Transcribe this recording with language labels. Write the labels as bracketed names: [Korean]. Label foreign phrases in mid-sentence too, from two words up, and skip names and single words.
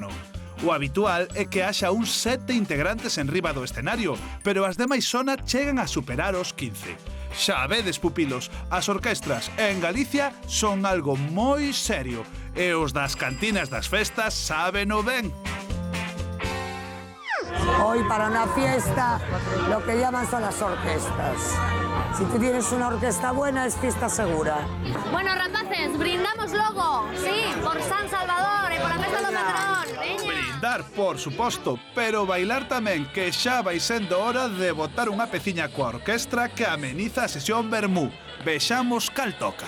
[Galician] O habitual é que haxa uns 7 integrantes en riba do escenario, pero as demais zona chegan a superar os 15. Xa vedes, pupilos, as orquestras en Galicia son algo moi serio, e os das cantinas das festas sábeno ben. [Spanish] Hoy para una fiesta lo que llaman son las orquestas. Si tú tienes una orquesta buena es fiesta segura. [Galician] Bueno, rapaces, brindamos logo, sí, por San Salvador e por a festa do patrón. Brindar, por suposto, pero bailar tamén, que xa vai sendo hora de botar unha peciña coa orquestra que ameniza a sesión vermú. Vexamos cal toca.